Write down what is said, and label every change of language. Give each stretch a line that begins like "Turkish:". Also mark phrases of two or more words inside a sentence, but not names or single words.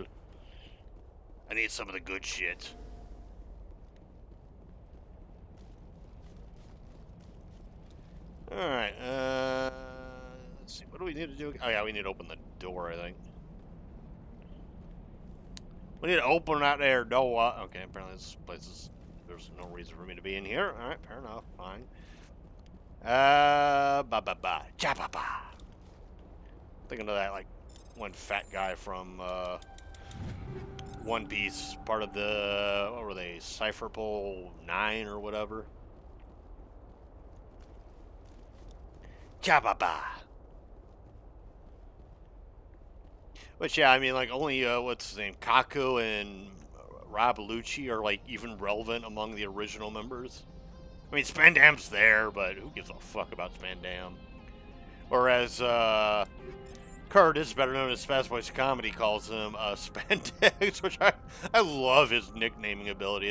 English: I need some of the good shit. Alright, let's see, what do we need to do? Oh yeah, we need to open the door, I think. We need to open that there door. Okay, apparently this place is, there's no reason for me to be in here. Alright, fair enough, fine. Ba-ba-ba, ja-ba-ba. Thinking of that, like, one fat guy from, One Piece, part of the, what were they, Cypher Pole 9 or whatever. Ja-ba-ba. Which, yeah, I mean, like, only, what's his name, Kaku and Rob Lucci are, like, even relevant among the original members. I mean, Spandam's there, but who gives a fuck about Spandam? Whereas, Curtis, better known as Spaz Voice Comedy, calls him, Spandex, which I love his nicknaming ability.